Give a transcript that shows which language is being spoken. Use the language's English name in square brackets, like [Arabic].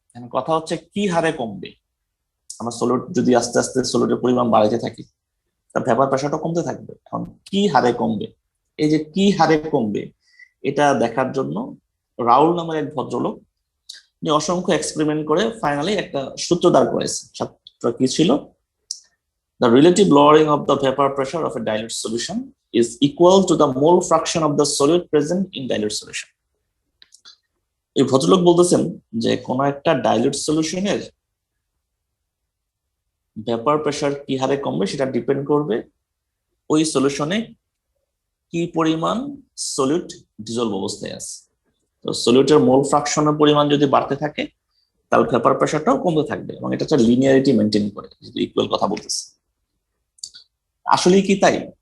[Bangla] এখন কথা হচ্ছে কি হারে কমবে? আমরা সলিড যদি আস্তে আস্তে সলিডের পরিমাণ বাড়াইতে থাকি, তার ভ্যাপার প্রেশারটা কমতে থাকবে। এখন কি হারে কমবে? এই যে কি হারে কমবে, এটা দেখার জন্য রাউল নামের এক ভদ্রলোক অসংখ্য এক্সপেরিমেন্ট করে ফাইনালি একটা সূত্র দাঁড় করেছে। সূত্র কি ছিল? [English] The relative lowering of the vapor pressure of a dilute solution is equal to the mole fraction of the solute present in dilute solution. [Bangla] এই ভদ্রলোক বলতেছেন যে কোন একটা ডাইলিউট সলিউশনের ভেপার প্রেসার কি হারে কমবে সেটা ডিপেন্ড করবে ওই সলিউশনে কি পরিমাণ সলিউট ডিজলভ অবস্থায় আছে। তো সলিউটের মোল ফ্রাকশনের পরিমাণ যদি বাড়তে থাকে, তাহলে ভেপার প্রেসারটাও কমতে থাকবে, এবং এটা একটা লিনিয়ারিটি মেনটেন করে, যদি ইকুয়াল কথা বলতেছে। আসলে কি তাই?